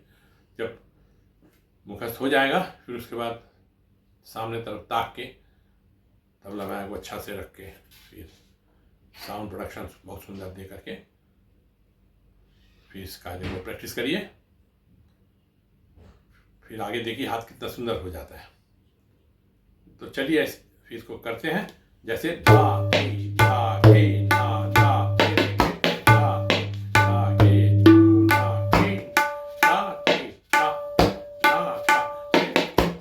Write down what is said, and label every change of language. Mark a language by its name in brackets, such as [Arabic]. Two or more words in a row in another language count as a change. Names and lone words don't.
[Hindi] जब मुखस्त हो जाएगा फिर उसके बाद सामने तरफ ताक के तबला बाएं को अच्छा से रख के फिर साउंड प्रोडक्शन बहुत सुंदर दे करके फिर इस कायदे को प्रैक्टिस करिए। फिर आगे देखिए हाथ कितना सुंदर हो जाता है। तो चलिए फिर इसको करते हैं, जैसे धा धी धा गे ना धा गे धा धा गे ना गे धा गे धा धा धा गे।